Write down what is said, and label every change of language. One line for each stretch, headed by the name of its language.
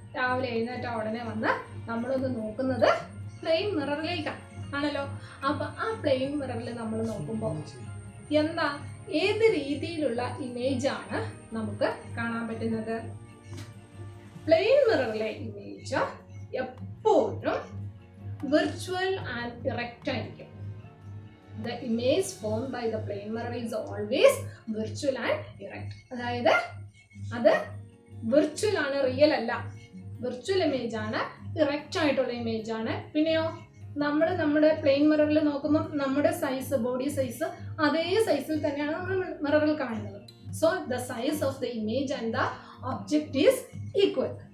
Malayalam: രാവിലെ എഴുന്നേറ്റ ഉടനെ വന്ന് നമ്മളൊന്ന് നോക്കുന്നത് പ്ലെയിൻ മിററിലേക്കാണ് ആണല്ലോ. അപ്പൊ ആ പ്ലെയിൻ മിററിൽ നമ്മൾ നോക്കുമ്പോൾ എന്താ ഏത് രീതിയിലുള്ള ഇമേജ് ആണ് നമുക്ക് കാണാൻ പറ്റുന്നത്? പ്ലെയിൻ മിററിലെ ഇമേജ് എപ്പോഴും വിർച്വൽ ആൻഡ് ഇറക്റ്റ് ആയിരിക്കും.
English: The image formed by the plane mirror is always virtual and erect.
Malayalam: അതായത് അത് വിർച്വൽ ആണ്, റിയൽ അല്ല. വിർച്വൽ ഇമേജ് ആണ്, ഇറക്റ്റ് ആയിട്ടുള്ള ഇമേജ് ആണ്. പിന്നെയോ നമ്മുടെ പ്ലെയിൻ മിററിൽ നോക്കുമ്പോൾ നമ്മുടെ സൈസ്, ബോഡി സൈസ് അതേ സൈസിൽ തന്നെയാണ് നമ്മൾ മിററിൽ കാണുന്നത്.
English: So the size of the image and the object is equal.